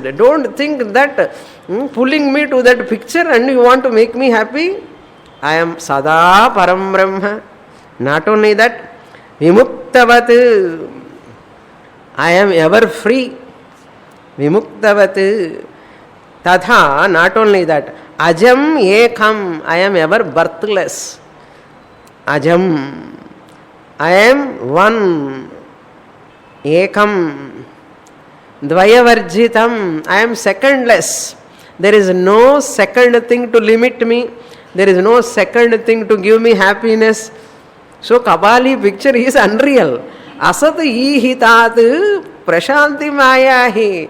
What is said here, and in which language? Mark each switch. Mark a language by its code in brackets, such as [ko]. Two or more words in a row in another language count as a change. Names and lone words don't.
[en] Don't think that pulling me to that picture and you want to make me happy. I am [sa] Sada Param Brahma. [en] Not only that, Vimuktavat. I am ever free. Vimuktavat. Tatha, not only that, [sa] Ajam Ekam. [en] I am ever birthless. Ajam. I am one. Ekam. Dvayavarjitam. I am secondless. There is no second thing to limit me. There is no second thing to give me happiness. So Kabali picture is unreal. [sa] Asat ihitat prashanti mayahi.